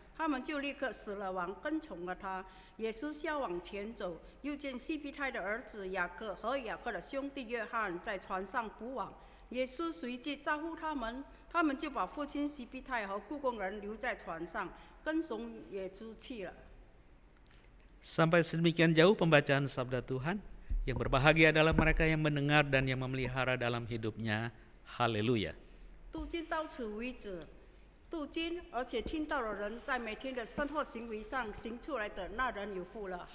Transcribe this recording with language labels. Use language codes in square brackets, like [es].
[zh] 他们就立刻死了亡，跟从了他。耶稣笑往前走，又见西庇太的儿子雅各和雅各的兄弟约翰在船上捕网。耶稣随即招呼他们，他们就把父亲西庇太和雇工人留在船上，跟从耶稣去了。 [id] Sampai sedemikian jauh pembacaan sabda Tuhan. Yang berbahagia adalah mereka yang mendengar dan yang memelihara dalam hidupnya. Haleluya. [zh] 读经到此为止。读经，而且听到的人在每天的生活行为上行出来的，那人有福了。